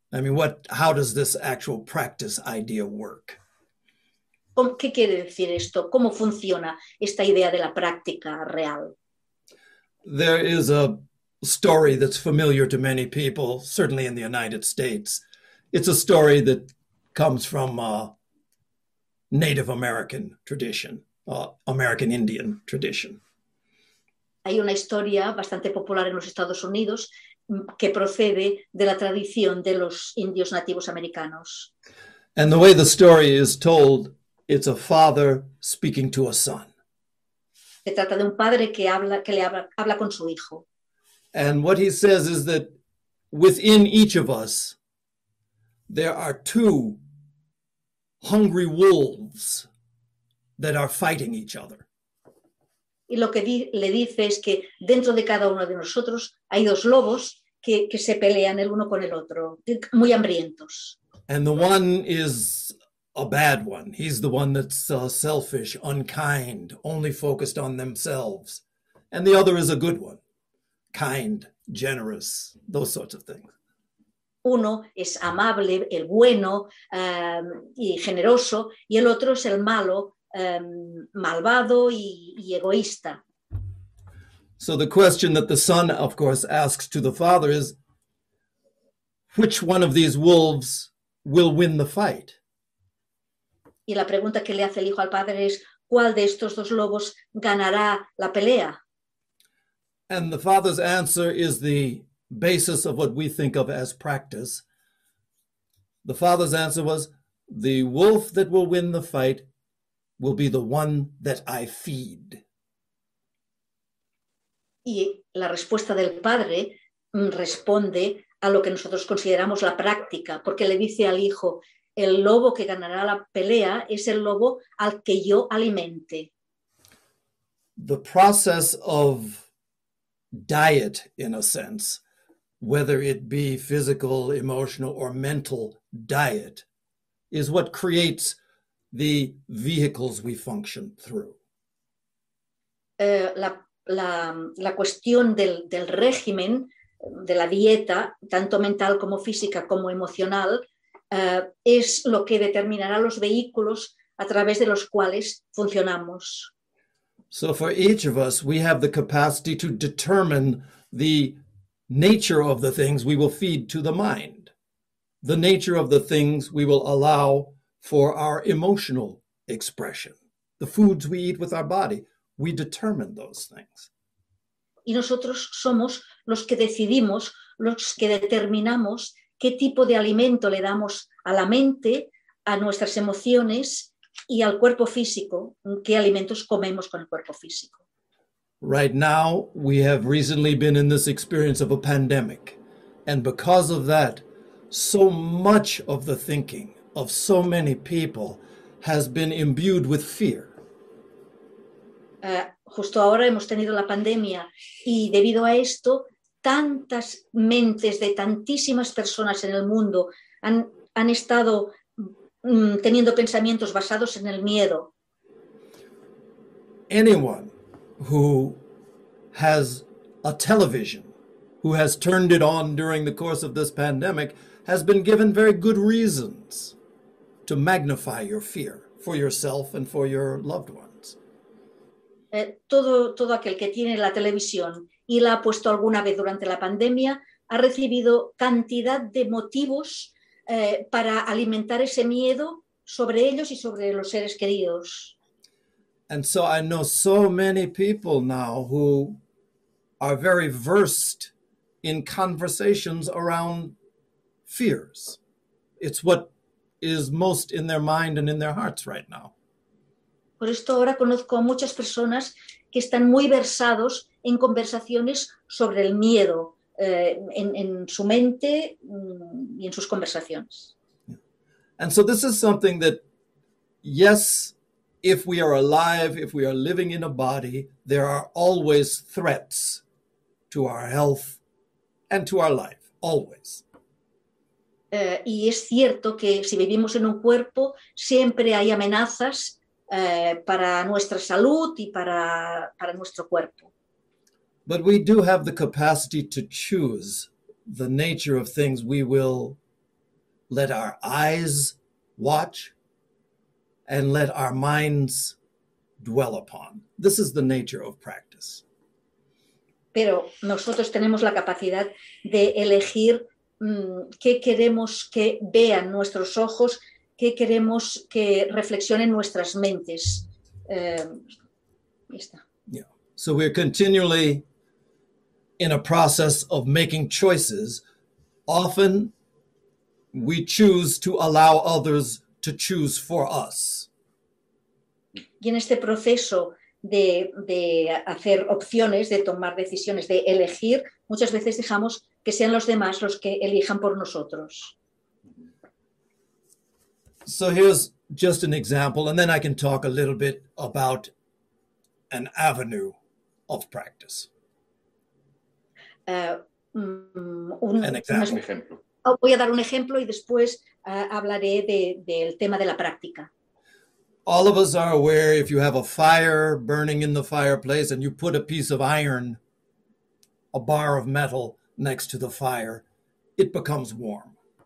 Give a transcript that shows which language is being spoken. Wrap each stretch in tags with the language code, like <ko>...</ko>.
<en>I mean, how does this actual practice idea work?</en> <es>¿Qué quiere decir esto? ¿Cómo funciona esta idea de la práctica real?</es> <en>There is a story that's familiar to many people, certainly in the United States. It's a story that comes from a Native American tradition, American Indian tradition.</en> <es>Hay una historia bastante popular en los Estados Unidos que procede de la tradición de los indios nativos americanos.</es> <en>And the way the story is told, it's a father speaking to a son.</en> <es>Se trata de un padre que le habla con su hijo.</es> <en>And what he says is that within each of us there are two hungry wolves that are fighting each other.</en> <es>Y lo que le dice es que dentro de cada uno de nosotros hay dos lobos que se pelean el uno con el otro, muy hambrientos.</es> <en>And the one is a bad one. He's the one that's selfish, unkind, only focused on themselves. And the other is a good one, kind, generous, those sorts of things.</en> <es>Uno es amable, el bueno, y generoso, y el otro es el malo, malvado y egoísta.</es> <en>So the question that the son, of course, asks to the father is, which one of these wolves will win the fight?</en> <es>Y la pregunta que le hace el hijo al padre es, ¿cuál de estos dos lobos ganará la pelea?</es> <en>And the father's answer is the basis of what we think of as practice. The father's answer was, the wolf that will win the fight will be the one that I feed.</en> <es>Y la respuesta del padre responde a lo que nosotros consideramos la práctica, porque le dice al hijo, el lobo que ganará la pelea es el lobo al que yo alimente.</es> <en>The process of diet, in a sense, whether it be physical, emotional, or mental diet, is what creates the vehicles we function through.</en> <es>La cuestión del régimen, de la dieta, tanto mental como física como emocional, es lo que determinará los vehículos a través de los cuales funcionamos.</es> <en>So for each of us, we have the capacity to determine the nature of the things we will feed to the mind, the nature of the things we will allow for our emotional expression, the foods we eat with our body, we determine those things.</en> <es>Y nosotros somos los que decidimos, los que determinamos qué tipo de alimento le damos a la mente, a nuestras emociones y al cuerpo físico, qué alimentos comemos con el cuerpo físico.</es> <en>Right now, we have recently been in this experience of a pandemic, and because of that, so much of the thinking of so many people has been imbued with fear.</en> <es>Justo ahora hemos tenido la pandemia y debido a esto tantas mentes de tantísimas personas en el mundo han estado teniendo pensamientos basados en el miedo.</es> <en>Anyone who has a television, who has turned it on during the course of this pandemic, has been given very good reasons to magnify your fear for yourself and for your loved ones.</en> <es>Todo aquel que tiene la televisión y la ha puesto alguna vez durante la pandemia ha recibido cantidad de motivos para alimentar ese miedo sobre ellos y sobre los seres queridos.</es> <en>And so I know so many people now who are very versed in conversations around fears. It's what is most in their mind and in their hearts right now.</en> <es>Por esto ahora conozco a muchas personas que están muy versados en conversaciones sobre el miedo en su mente y en sus conversaciones.</es> <en>And so this is something that, yes, if we are alive, if we are living in a body, there are always threats to our health and to our life, always.</en> <es>Y es cierto que si vivimos en un cuerpo, siempre hay amenazas para nuestra salud y para nuestro cuerpo.</es> <en>But we do have the capacity to choose the nature of things we will let our eyes watch and let our minds dwell upon. This is the nature of practice.</en> <es>Pero nosotros tenemos la capacidad de elegir qué queremos que vean nuestros ojos, qué queremos que reflexionen nuestras mentes. Está.</es> <en>Yeah. So we're continually in a process of making choices. Often we choose to allow others to choose for us.</en> <es>Y en este proceso de hacer opciones, de tomar decisiones, de elegir, muchas veces dejamos que sean los demás los que elijan por nosotros.</es> <en>So here's just an example, and then I can talk a little bit about an avenue of practice.</en> <es>Un ejemplo. Voy a dar un ejemplo y después hablaré del tema de la práctica.</es> <en>All of us are aware if you have a fire burning in the fireplace and you put a piece of iron, a bar of metal, next to the fire, it becomes warm.</en>